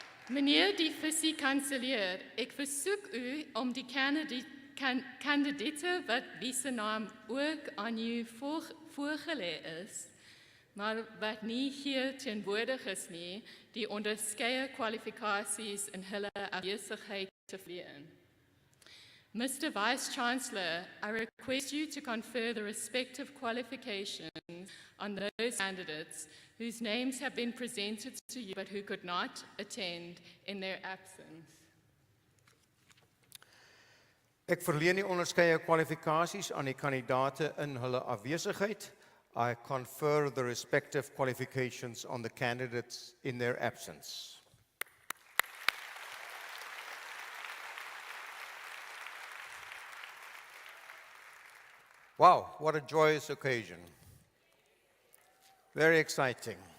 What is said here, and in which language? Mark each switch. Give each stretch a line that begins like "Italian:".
Afrikaans: Meneer die visie-kanselier, ek versoek u om die kandidaate wat wie se naam ook aan u voorgelê is, maar wat nie hier teenwoordig is nie, die onderskeie kwalifikasies in hulle afwesigheid te verleen. Mr.
English: Vice-Chancellor, I request you to confer the respective qualifications on those candidates whose names have been presented to you but who could not attend in their absence.
Afrikaans: Ek verleen die onderskeie kwalifikasies aan die kandidaate in hulle afwesigheid.
English: I confer the respective qualifications on the candidates in their absence. Wow, what a joyous occasion. Very exciting.